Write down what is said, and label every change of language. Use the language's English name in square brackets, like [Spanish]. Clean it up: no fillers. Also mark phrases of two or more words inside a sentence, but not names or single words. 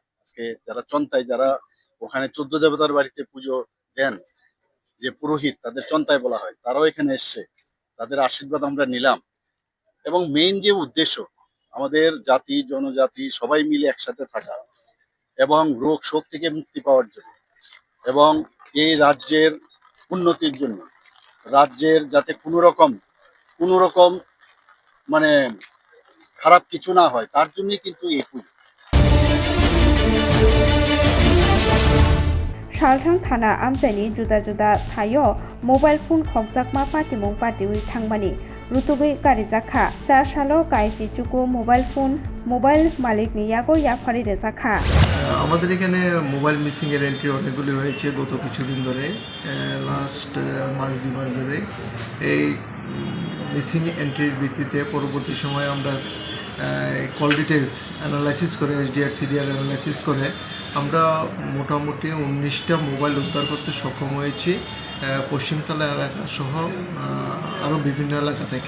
[Bangla] আজকে যারা চন্তায় যারা ওখানে 14 দেবতার বাড়িতে পুজো দেন যে পুরোহিত তাদের চন্তায় বলা হয় তারাও এখানে এসছে, তাদের আশীর্বাদ আমরা নিলাম এবং মেইন যে উদ্দেশ্য আমাদের জাতি জনজাতি সবাই মিলে একসাথে থাকা এবং রোগ শোক থেকে মুক্তি পাওয়ার জন্য এবং এই রাজ্যের উন্নতির জন্য রাজ্যের যাতে কোনো রকম মানে খারাপ কিছু না হয় তার জন্যই কিন্তু এই পুজো। [Kok Borok] Shalthang Thana Amjani Juda Juda Thayo [English] Mobile Phone [Kok Borok] Khokjakma Patimung Patiwi Thangmani Rutubi Garijaka Jashalo Kaiji Chuku [English] Mobile Phone [Kok Borok] Mobile Malik ni Yago Yapari Rezaka [Bangla] আমাদের এখানে [English] mobile missing [Bangla] এর এন্ট্রি অনেকগুলি হয়েছে গত কিছুদিন ধরে, লাস্ট মাস 2 মাস ধরে। এই [English] missing entrir [Bangla] ভিত্তিতে পরবর্তী সময়ে আমরা [English] call details analysis [Bangla] করে HDR CDR অ্যানালাইসিস করে আমরা মোটামুটি 19টা মোবাইল উদ্ধার করতে সক্ষম হয়েছি পশ্চিমতলা এলাকা সহ আরও বিভিন্ন এলাকা থেকে।